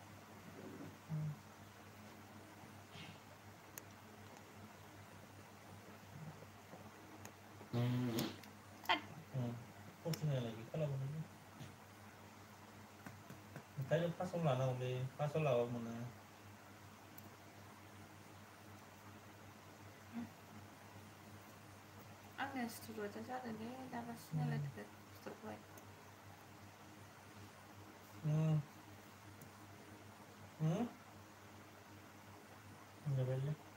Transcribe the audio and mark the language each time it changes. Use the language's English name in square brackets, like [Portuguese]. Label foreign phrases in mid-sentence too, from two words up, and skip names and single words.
[Indonesian] Postingnya lagi kalau begitu. Tadi pasal mana udah pasal lawan mana? [Bodo] आंनिया स्टुडिअ'आव जादोंलै दागासिनो नालाय स्टुडिअ'आवहाय [Indonesian] Udah balik.